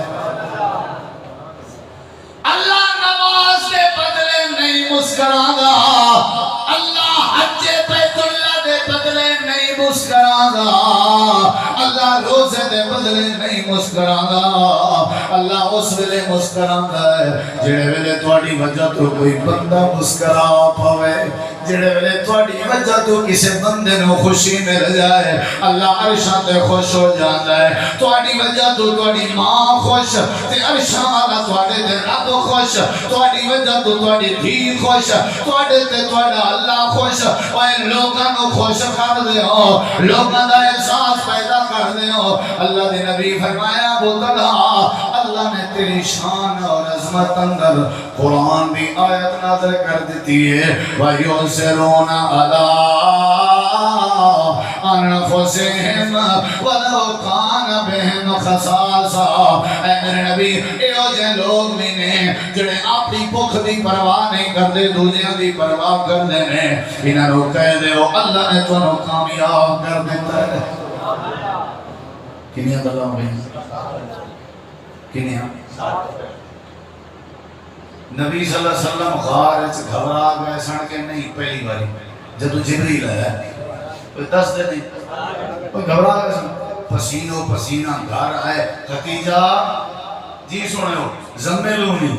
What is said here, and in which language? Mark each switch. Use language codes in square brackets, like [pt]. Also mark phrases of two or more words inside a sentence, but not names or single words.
[pa] اللہ نماز دے بدلے نہیں مسکراندا، اللہ حج بیت اللہ دے بدلے نہیں مسکرانا، اللہ روزے دے بدلے نہیں مسکرانا، اللہ اس ویلے مسکرانا ہے جڑے ویلے تواڈی وجہ تو کوئی بندہ مسکرا پاوے، جڑے ویلے تواڈی وجہ تو کسی بندے نو خوشی مل جائے اللہ عرشاں تے خوش ہو جاندا ہے، تواڈی وجہ تو تواڈی ماں خوش تے عرشاں والا تواڈے تے رب خوش، تواڈی وجہ تو تواڈی دھی خوش، تواڈے تے تواڈا اللہ خوش، اوے لوکاں نو خوش کر دیو، لوکاں دا احساس پیدا کر دیو۔ اللہ دے نبی فرمایا ابو طلحہ اللہ نے تیری شان اور عظمت اندر قرآن بھی آیت نازل کر دیتی ہے [ar] وَيُؤْثِرُونَ عَلَىٰ أَنفُسِهِمْ وَلَوْ كَانَ بِهِمْ خَصَاصَةٌ۔ [pa] اے میرے نبی ایہو جے لوگ بھی نے جڑے اپنی بھوک دی پرواہ نہیں کردے دوجیاں دی پرواہ کردے نے، انہاں نوں کہہ دیو اللہ نے تانوں کامیاب کر دیتا ہے۔ کنیاں گلاں ہوئی کنیاں نبی [ar] صلی اللہ علیہ وسلم [pa] غار وچ گھبرا گئے سن کے نہیں پہلی باری جدو جبریل آیا کوئی دس دے نہیں کوئی گھبرا گئے سن پسینو پسینہ گھر آئے ختیجہ جی سنے ہو زملونی